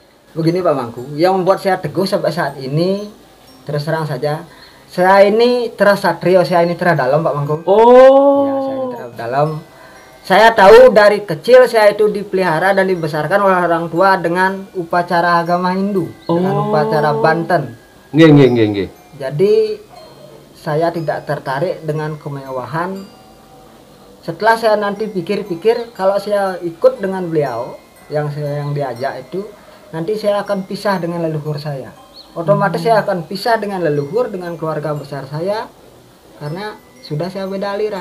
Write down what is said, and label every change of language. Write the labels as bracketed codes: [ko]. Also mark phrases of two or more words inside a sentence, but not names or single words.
[id] Begini Pak Mangku, yang membuat saya teguh sampai saat ini, terus terang saja, saya ini terasa trio, saya ini terah dalam Pak Mangku. Oh. Ya, saya ini terah dalam. Saya tahu dari kecil saya itu dipelihara dan dibesarkan oleh orang tua dengan upacara agama Hindu, dengan upacara Banten. Nggih. Jadi saya tidak tertarik dengan kemewahan. Setelah saya nanti pikir-pikir, kalau saya ikut dengan beliau yang diajak itu, nanti saya akan pisah dengan leluhur saya. Otomatis saya akan pisah dengan leluhur, dengan keluarga besar saya, karena sudah saya beda aliran.